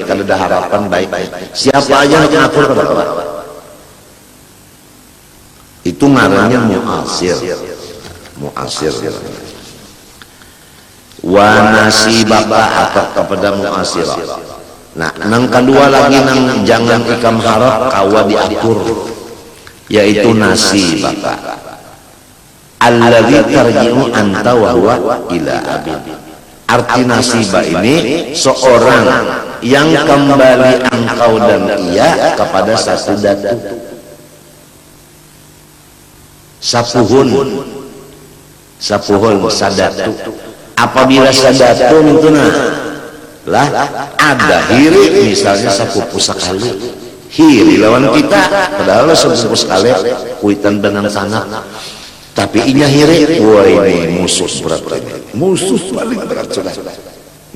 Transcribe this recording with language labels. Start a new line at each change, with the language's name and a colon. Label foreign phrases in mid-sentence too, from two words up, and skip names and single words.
Banjar: Kalau ada harapan baik, siapa aja yang mengaku kepada itu ngarannya mu'asir. Mu'asir.
Arabic: ونسيبك
Banjar: atau kepada mu'asirah. Nah, nang kedua lagi nang jangan ikam harap kawa diatur, yaitu
Arabic: نسيبك الذي ترجع أنت وهو إلى أبيد.
Banjar: Arti nasibah ini seorang yang kembali engkau dan ia kepada satu datu. Sapuhun sadatu. Apabila sadatu mintuna lah ada hiri, misalnya sapupu sekali hiri lawan kita, padahal sapupu sekali kuitan benang sana, tapi inya hiri, wah ini musuh berat, musuh paling berat sudah.